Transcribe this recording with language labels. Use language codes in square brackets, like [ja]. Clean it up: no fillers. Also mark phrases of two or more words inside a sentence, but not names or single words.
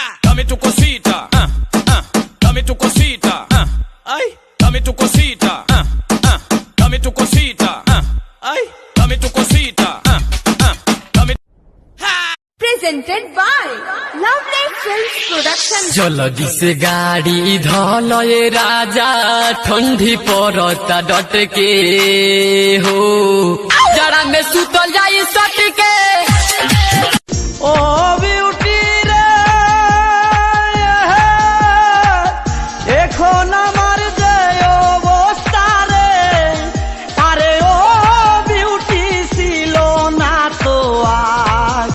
[es] Dame tu cosita, dame tu cosita, ay, dame tu cosita, dame tu cosita, ay, dame tu cosita, dame. [en] Presented by Lovely Films Production. [bho] जल्दी से गाड़ी धलाए राजा, ठंडी पड़ता डट के हो, जाड़ा में सुतल जाई सटके। [bn] ও বিউটি রে, এখন আমার যে অবস্থা রে, আরে ও বিউটি ছিল না তো আগে।